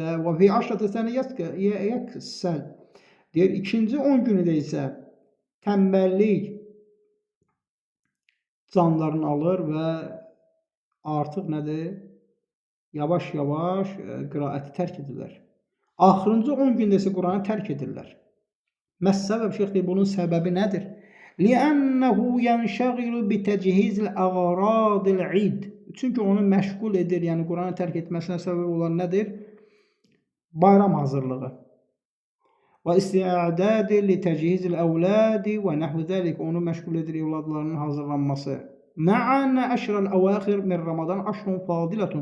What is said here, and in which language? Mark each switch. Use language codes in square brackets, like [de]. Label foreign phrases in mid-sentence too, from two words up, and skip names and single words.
[ar] و في العشرة الثانية يكسل. [az] Deyir, ikinci 10 günüdə isə tənbəllik canlarını alır və artıq nədir? Yavaş-yavaş qiraəti tərk edirlər. Axırıncı 10 gündə isə Quranı tərk edirlər. Məs-səbəb, şeyx deyir, bunun səbəbi nədir? [ar] لِأَنَّهُ يَنْشَغِلُ بِتَجْهِيزِ الْأَغْرَاضِ الْعِيدِ. [az] Çünki onu məşğul edir, yəni Quranı tərk etməsinə səbəb olan nədir? bayram hazırlığı və [ar] استعداد ل تجهيز الأولاد و نحو ذلك, [az] onu məşğul edir evladlarının hazırlanması. [ar] مع أن العشر الأواخر من رمضان عشر فاضلة.